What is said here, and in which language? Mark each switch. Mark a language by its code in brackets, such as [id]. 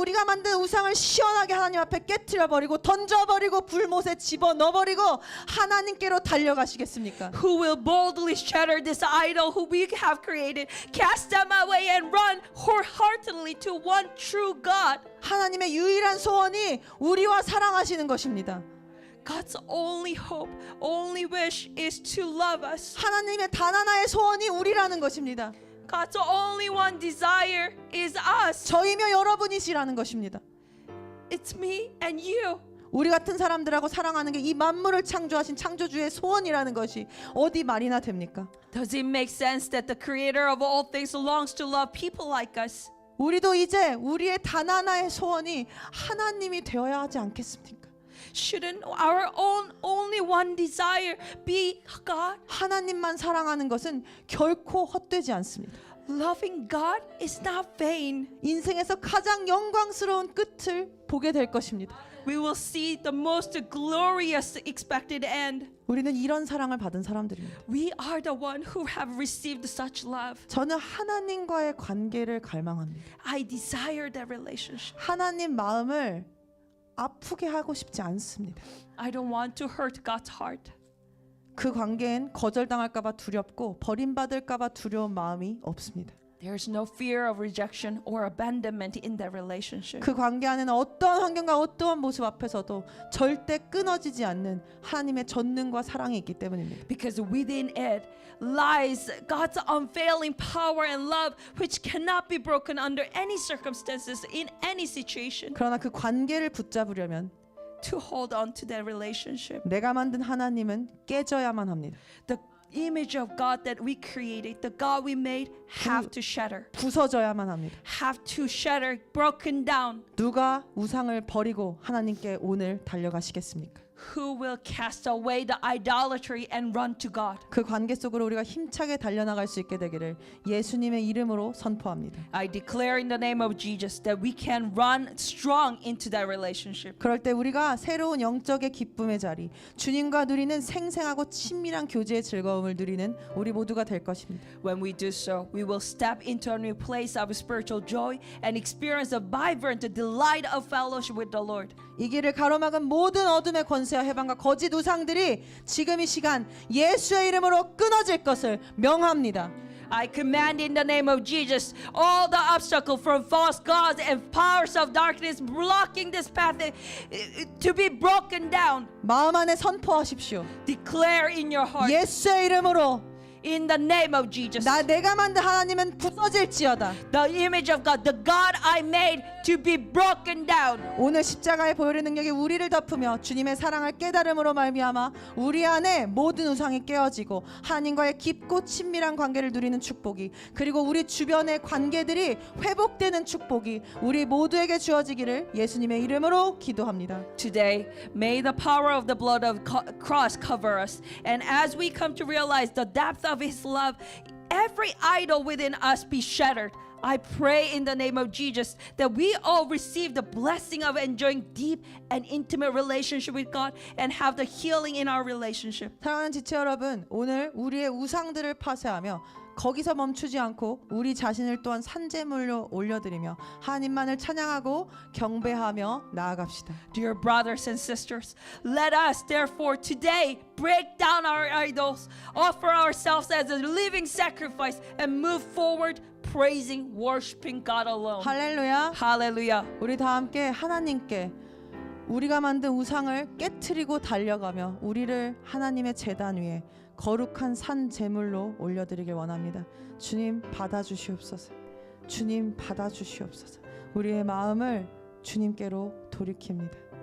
[ko] 우리가 만든 우상을 시원하게 하나님 앞에 깨트려 버리고 던져버리고 불못에 집어 넣어버리고 하나님께로 달려가시겠습니까? [en] Who will boldly shatter this idol who we have created, cast them away, and run wholeheartedly to one true God? [ko] 하나님의 유일한 소원이 우리와 사랑하시는 것입니다. [en] God's only hope, only wish is to love us. [ko] 하나님의 단 하나의 소원이 우리라는 것입니다. [en] God's only one desire is us. [ko] 저희며 여러분이시라는 것입니다. [en] It's me and you. [ko] 우리 같은 사람들하고 사랑하는 게 이 만물을 창조하신 창조주의 소원이라는 것이 어디 말이나 됩니까? [en] Does it make sense that the creator of all things longs to love people like us? [ko] 우리도 이제 우리의 단 하나의 소원이 하나님이 되어야 하지 않겠습니까? [en] Shouldn't our own only one desire be God? [ko] 하나님만 사랑하는 것은 결코 헛되지 않습니다. [en] Loving God is not vain. [ko] 인생에서 가장 영광스러운 끝을 보게 될 것입니다. [en] We will see the most glorious expected end. [ko] 우리는 이런 사랑을 받은 사람들입니다. [en] We are the one who have received such love. [ko] 저는 하나님과의 관계를 갈망합니다. [en] I desire that relationship. [ko] 하나님 마음을 아프게 하고 싶지 않습니다. [en] I don't want to hurt God's heart. [ko] 그 관계엔 거절당할까봐 두렵고 버림받을까봐 두려운 마음이 없습니다. [en] There's no fear of rejection or abandonment in that relationship. [ko] 그 관계 안에는 어떠한 환경과 어떠한 모습 앞에서도 절대 끊어지지 않는 하나님의 전능과 사랑이 있기 때문입니다. [en] Because within it lies God's unfailing power and love, which cannot be broken under any circumstances, in any situation. [ko] 그러나 그 관계를 붙잡으려면 [en] To hold on to that relationship, [ko] 내가 만든 하나님은 깨져야만 합니다. [en] the image of God that we created, the God we made, have to shatter. [ko] 부서져야만 합니다. [en] Have to shatter, broken down. [ko] 누가 우상을 버리고 하나님께 오늘 달려가시겠습니까? [en] Who will cast away the idolatry and run to God? [ko] 그 관계 속으로 우리가 힘차게 달려나갈 수 있게 되기를 예수님의 이름으로 선포합니다. [en] I declare in the name of Jesus that we can run strong into that relationship. [ko] 그럴 때 우리가 새로운 영적의 기쁨의 자리, 주님과 누리는 생생하고 친밀한 교제의 즐거움을 누리는 우리 모두가 될 것입니다. [en] When we do so, we will step into a new place of spiritual joy and experience the vibrant delight of fellowship with the Lord. [ko] 이 길을 가로막은 모든 어둠의 권세와 해방과 거짓 우상들이 지금 이 시간 예수의 이름으로 끊어질 것을 명합니다. [en] I command in the name of Jesus all the obstacle from false gods and powers of darkness blocking this path to be broken down. [ko] 마음 안에 선포하십시오. [en] Declare in your heart [ko] 예수의 이름으로 [en] in the name of Jesus. [ko] 내가 만든 하나님은 부서질지어다. [en] The image of God, the God I made to be broken down. [ko] 오늘 십자가의 보혈의 능력이 우리를 덮으며 주님의 사랑을 깨달음으로 말미암아 우리 안에 모든 우상이 깨어지고 하나님과의 깊고 친밀한 관계를 누리는 축복이, 그리고 우리 주변의 관계들이 회복되는 축복이 우리 모두에게 주어지기를 예수님의 이름으로 기도합니다. [en] Today, may the power of the blood of cross cover us. And as we come to realize the depth of His love, every idol within us be shattered. I pray in the name of Jesus that we all receive the blessing of enjoying deep and intimate relationship with God and have the healing in our relationship. [ko] 사랑하는 지체 여러분, 오늘 우리의 우상들을 파쇄하며 거기서 멈추지 않고 우리 자신을 또한 산제물로 올려드리며 하나님만을 찬양하고 경배하며 나아갑시다. [en] Dear brothers and sisters, let us therefore today break down our idols, offer ourselves as a living sacrifice, and move forward praising, worshiping God alone. [ko] 할렐루야. [en] Hallelujah. [ko] 우리 다 함께 하나님께 우리가 만든 우상을 깨트리고 달려가며 우리를 하나님의 제단 위에 거룩한 산 제물로 올려드리길 원합니다. 주님 받아주시옵소서. 주님 받아주시옵소서. 우리의 마음을 주님께로 돌이킵니다.